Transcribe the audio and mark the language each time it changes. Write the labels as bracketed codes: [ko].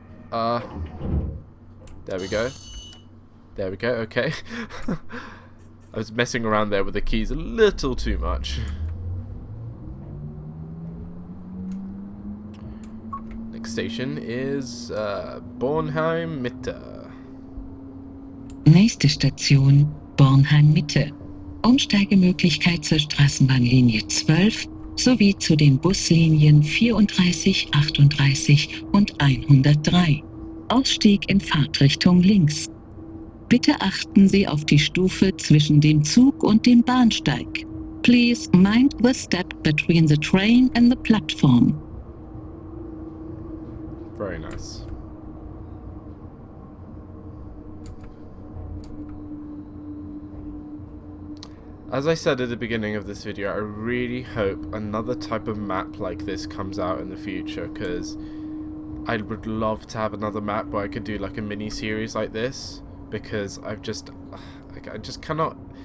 [en] There we go. There we go, okay. I was messing around there with the keys a little too much. Next station is Bornheim Mitte. [de] Nächste Station, Bornheim Mitte. Umsteigemöglichkeit zur Straßenbahnlinie 12 sowie zu den Buslinien 34, 38 und 103. Ausstieg in Fahrtrichtung links. Bitte achten Sie auf die Stufe zwischen dem Zug und dem Bahnsteig. [en] Please mind the step between the train and the platform. Very nice. As I said at the beginning of this video, I really hope another type of map like this comes out in the future, because I would love to have another map where I could do like a mini-series like this, because I just cannot.